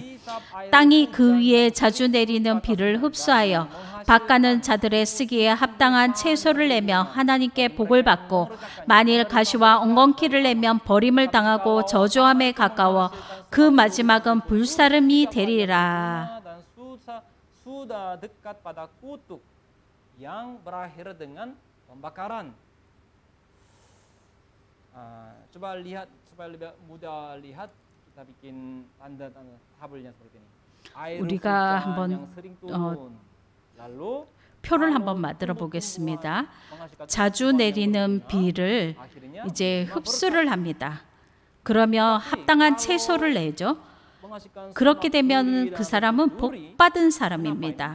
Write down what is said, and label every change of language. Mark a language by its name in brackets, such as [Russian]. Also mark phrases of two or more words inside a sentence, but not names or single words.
[Korean] 땅이 그 위에 자주 내리는 비를 흡수하여 밭가는 자들의 쓰기에 합당한 채소를 내며 하나님께 복을 받고 만일 가시와 엉겅퀴를 내면 버림을 당하고 저주함에 가까워 그 마지막은 불사름이 되리라. [Indonesian] yang berakhir dengan pembakaran. Coba lihat supaya lebih mudah lihat, kita bikin tanda-tanda tabelnya seperti ini. [Korean] 우리가 한번 표를 한번 만들어 보겠습니다. 자주 내리는 비를 이제 흡수를 합니다. 그러면 합당한 채소를 내죠. 그렇게 되면 그 사람은 복 받은 사람입니다.